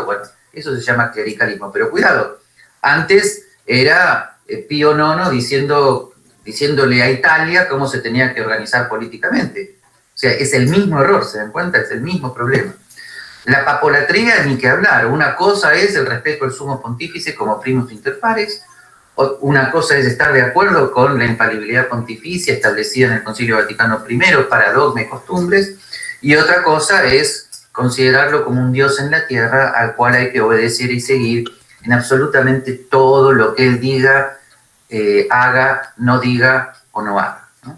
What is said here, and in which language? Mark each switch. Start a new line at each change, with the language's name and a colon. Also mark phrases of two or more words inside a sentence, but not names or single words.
Spanish: Bueno, eso se llama clericalismo. Pero cuidado, antes era Pío IX diciéndole a Italia cómo se tenía que organizar políticamente. O sea, es el mismo error, ¿se dan cuenta? Es el mismo problema. La papolatría, ni que hablar. Una cosa es el respeto al sumo pontífice como
Latin: primus inter pares,
Spanish: una cosa es estar de acuerdo con la infalibilidad pontificia establecida en el Concilio Vaticano I para dogma y costumbres, y otra cosa es considerarlo como un Dios en la tierra al cual hay que obedecer y seguir en absolutamente todo lo que él diga, haga, no diga o no haga, ¿no?